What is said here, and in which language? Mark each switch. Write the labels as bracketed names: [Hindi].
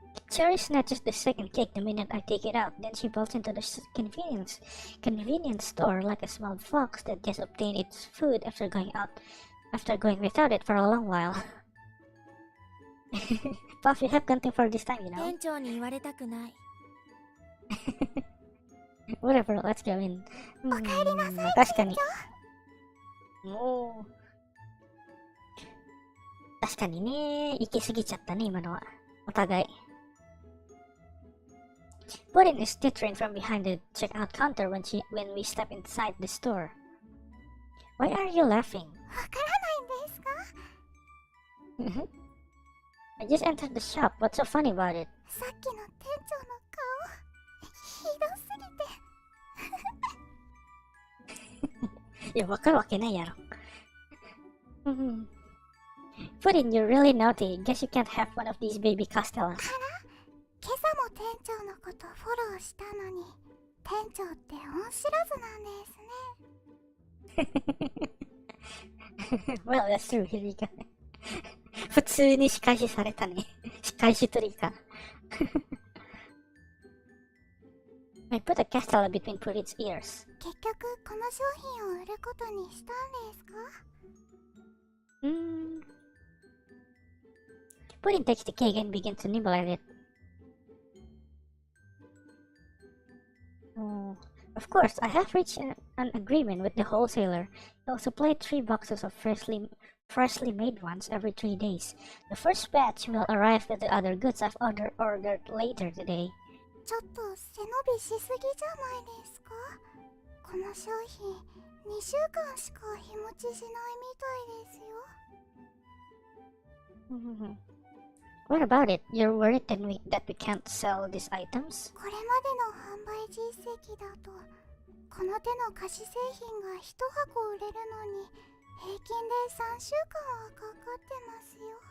[English] Cherry snatches the second cake the minute I take it out. Then she bolts into the convenience store like a small fox that just obtained its food after going without it for a long while. Puff, you have gone too far this time, you know. [Japanese] 店長に言われたくない。 [English] Whatever, let's go in. [Japanese] おかえりなさい、確かに。店もう確かにね、行き過ぎちゃったね、今のは。お互い。 [English] Puddin is tittering from behind the checkout counter when we step inside the store. Why are you laughing? [Japanese] わからないんですか？ [English] I just entered the shop. What's so funny about it? [Japanese] さっきの店長の顔、ひどすぎて。いや、わかるわけないやろ。 [English] Puddin, you're really naughty. Guess you can't have one of these baby castellas. [Japanese] 今朝も店長のことフォローしたのに、店長って恩知らずなんですね。 [English] Well, that's true, Rioka. [Japanese] 普通に仕返しされたね。仕返しというか。 [English] I put a castella between Puddin's ears. [Japanese] 結局この商品を売ることにしたんですか？ [English] Puddin takes the cake and begins to nibble at it. Of course, I have reached an agreement with the wholesaler. He'll supply 3 boxes of freshly made ones every 3 days. The first batch will arrive with the other goods I've ordered later today. [Japanese] ちょっと背伸びしすぎじゃないですか？この商品2週間しか日持ちしないみたいですよ。 [English] What about it? You're worried that we can't sell these items? [Japanese] これまでの販売実績だと、この手の菓子製品が1箱売れるのに平均で3週間はかかってますよ。